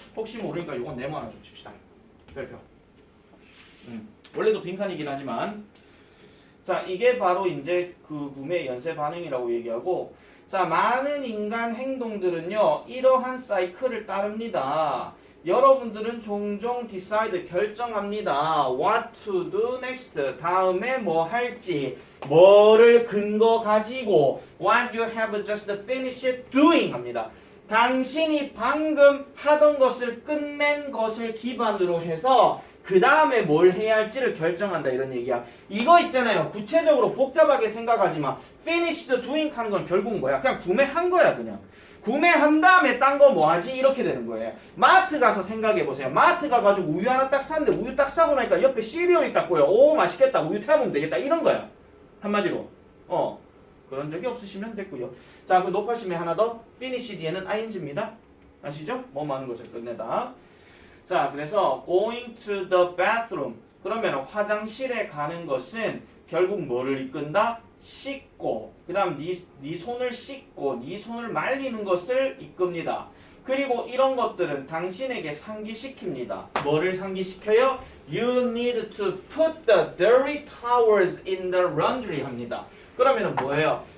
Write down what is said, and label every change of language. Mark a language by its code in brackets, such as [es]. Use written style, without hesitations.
[ko] 혹시 모르니까 이건 네모 하나 좀 칩시다. 별표. 원래도 빈칸이긴 하지만, 자, 이게 바로 이제 그 구매 연쇄 반응이라고 얘기하고, 자, 많은 인간 행동들은요, 이러한 사이클을 따릅니다. 여러분들은 종종 decide, 결정합니다. [en] What to do next, [ko] 다음에 뭐 할지, 뭐를 근거 가지고, [en] what you have just finished doing [ko] 합니다. 당신이 방금 하던 것을 끝낸 것을 기반으로 해서 그 다음에 뭘 해야 할지를 결정한다 이런 얘기야. 이거 있잖아요. 구체적으로 복잡하게 생각하지 마. [en] finished doing [ko] 하는 건 결국은 뭐야? 그냥 구매한 거야 그냥. 구매한 다음에 딴 거 뭐 하지? 이렇게 되는 거예요. 마트 가서 생각해 보세요. 마트 가가지고 우유 하나 딱 샀는데 우유 딱 사고 나니까 옆에 시리얼이 딱 보여. 오 맛있겠다. 우유 태워보면 되겠다. 이런 거야. 한마디로. 그런 적이 없으시면 됐고요. 자, 그 높아심에 하나 더. finish 뒤에는 ing입니다. 아시죠? 뭐 많은 것을 끝내다. 자, 그래서 [en] going to the bathroom. [ko] 그러면 화장실에 가는 것은 결국 뭐를 이끈다? 씻고, 그 다음 네 손을 씻고 네 손을 말리는 것을 이끕니다. 그리고 이런 것들은 당신에게 상기시킵니다. 뭐를 상기시켜요? [en] You need to put the dirty towels in the laundry [ko] 합니다. 그러면 뭐예요?